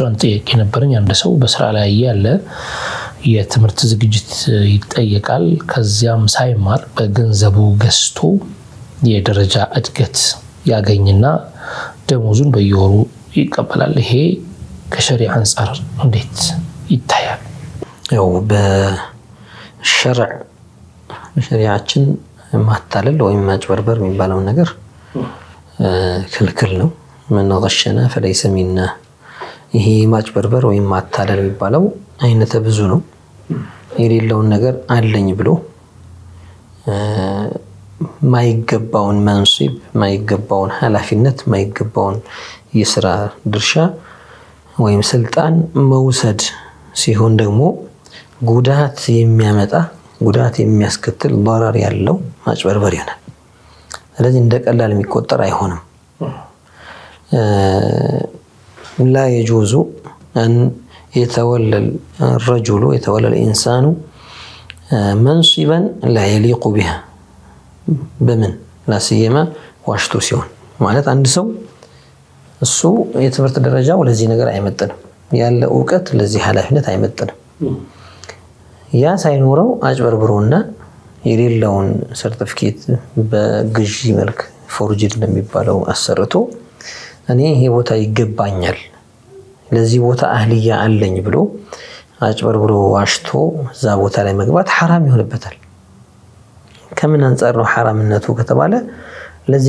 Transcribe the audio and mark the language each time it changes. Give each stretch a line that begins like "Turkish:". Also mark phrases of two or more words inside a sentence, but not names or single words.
Amharic: አንተ ጥያቄ ነበርኝ። አንድ ሰው በስራ ላይ ያለ የትምህርት ዝግጅት ይጠየቃል። ከዚያም ሳይማር በገንዘቡ ገዝቶ የደረጃ እድገት ያገኝና ደሞዙን በየወሩ ይቀበላል። ይሄ ከሸሪዓ አንፃር እንዴት ይታያል? ያው በሸሪዓችን ማታለል ወይም ማጭበርበር የሚባለው ነገር ክልክል ነው።
Arabic: من غشنا فليس منا።
Amharic: ይሄ ማጭበርበር ወይም ማታለል የሚባለው አይነተ ብዙ ነው። የሌለውን ነገር አለኝ ብሎ ማይገባውን መንሲብ ማይገባውን ኃላፊነት ማይገባውን የሥራ ድርሻ ወይም ስልጣን መውሰድ ሲሆን ደግሞ ጉዳት የሚያመጣ ጉዳት የሚያስከትል ضرر ያለው ማጭበርበር ይሆናል። ስለዚህ እንደ ቀላል የሚቆጠር አይሆንም።
Arabic: لا يجوز أن يتولى الرجل يتولى الإنسان منصبا لا يليق بها بمن لا سيما
Amharic: ዋሽቶ ሲሆን ማለት አንድ ሰው እሱ የትምህርት ደረጃው ለዚህ ነገር አይመጥንም፣ ያለ ዕውቀት ለዚህ ኃላፊነት አይመጥንም። ያ ሳይኖረው አጭበርብሮና የሌለውን ሰርቲፊኬት በግዢ መልክ ፎርጅድ እንደሚባለው አሰርቶ እኔ ይሄ ቦታ ይገባኛል ለዚህ ቦታ አህልያ አለኝ ብሎ አጭበርብሮ ዋሽቶ እዛ ቦታ ላይ መግባት ሐራም ይሆንበታል። ከምን አንፃር ነው ሐራምነቱ ከተባለ ለዚያ